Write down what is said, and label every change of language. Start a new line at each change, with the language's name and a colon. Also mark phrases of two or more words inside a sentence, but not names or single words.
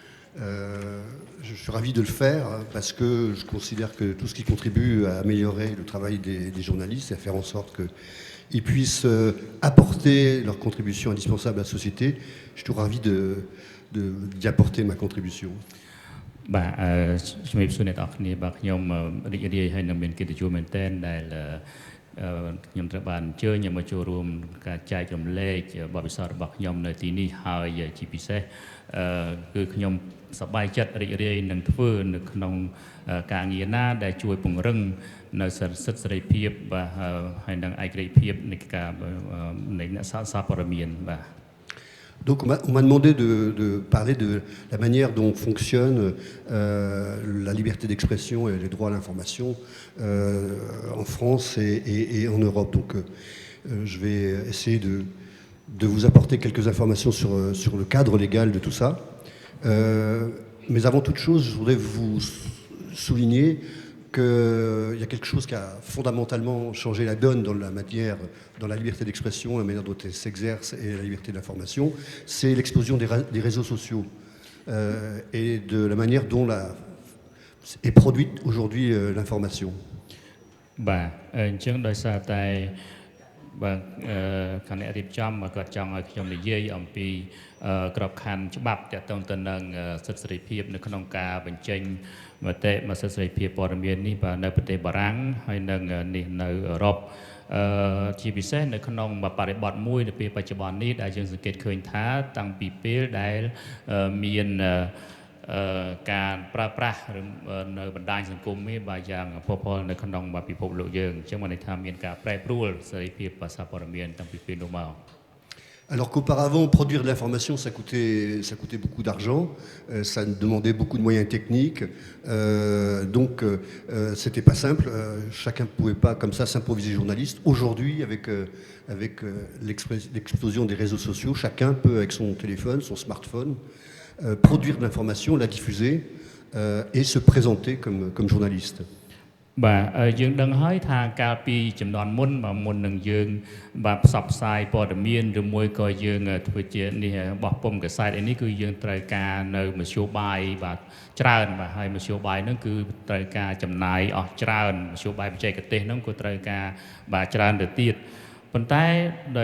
French: Je suis ravi de le faire parce que je considère que tout ce qui contribue à améliorer le travail des journalistes et à faire en sorte qu'ils puissent apporter leur contribution indispensable à la société, je suis tout ravi d'y apporter ma contribution.
Khmer: បាទជំរាបសួរអ្នកទាំងអស់គ្នាបាទខ្ញុំរីករាយហើយនឹងមានកិត្តិយសមែនទែនដែលខ្ញុំត្រូវបានអញ្ជើញមកចូលរួមការចែករំលែកបទពិសោធន៍របស់ខ្ញុំនៅទីនេះហើយជាពិសេសគឺខ្ញុំសប្បាយចិត្តរីករាយនឹងធ្វើនៅក្នុងការងារណាដែលជួយពង្រឹងនៅសិទ្ធិសេរីភាពបាទហើយនឹងឯករាជ្យភាពនៃការនៃអ្នកសារព័ត៌មានបាទ
French: Donc on m'a demandé de parler de la manière dont fonctionne la liberté d'expression et les droits à l'information en France et en Europe. Donc je vais essayer de vous apporter quelques informations sur le cadre légal de tout ça. Mais avant toute chose, je voudrais vous souligner qu'il y a quelque chose qui a fondamentalement changé la donne dans la matière, dans la liberté d'expression, la manière dont elle s'exerce et la liberté de l'information, c'est l'explosion des réseaux sociaux et de la manière dont est produite aujourd'hui l'information.
Khmer: បាទអញ្ចឹងដោយសារតែបាទគណៈរៀបចំគាត់ចង់ឲ្យខ្ញុំនិយាយអំពីក្របខ័ណ្ឌច្បាប់ទាក់ទងទៅនឹងសិទ្ធិសេរីភាព នៅក្នុងការបញ្ចេញមតិមកសិទ្ធិសេរីភាពព័ត៌មាននេះបាទនៅប្រទេសបារាំងហើយនឹងនេះនៅអឺរ៉ុបជាពិសេសនៅក្នុងបរិបទមួយនៅពេលបច្ចុប្បន្ននេះដែលយើងសង្កេតឃើញថាតាំងពីពេលដែលមានការប្រើប្រាស់នៅបណ្ដាញសង្គមនេះបាទយ៉ាងផុសផុលនៅក្នុងពិភពលោកយើងអញ្ចឹងបានន័យថាមានការប្រែប្រួលសេរីភាពសារព័ត៌មានតាំងពីពេលនោះមក
French: Alors qu'auparavant, produire de l'information, ça coûtait beaucoup d'argent, ça demandait beaucoup de moyens techniques, donc c'était pas simple, chacun ne pouvait pas comme ça s'improviser journaliste. Aujourd'hui, avec l'explosion des réseaux sociaux, chacun peut, avec son téléphone, son smartphone, produire de l'information, la diffuser et se présenter comme journaliste.
Khmer: បាទយើងដឹងហើយថាកាលពីចំនួនមុននឹងយើងបាទផ្សព្វផ្សាយព័ត៌មានឬមួយក៏យើងធ្វើជានេះបោះពុម្ពកាសែតអីនេះគឺយើងត្រូវការនៅមធ្យោបាយបាទច្រើន បាទហើយមធ្យោបាយហ្នឹងគឺត្រូវការចំណាយអស់ច្រើនមធ្យោបាយបច្ចេកទេសហ្នឹងក៏ត្រូវការបាទច្រើនទៅទៀតប៉ុន្តែដោយ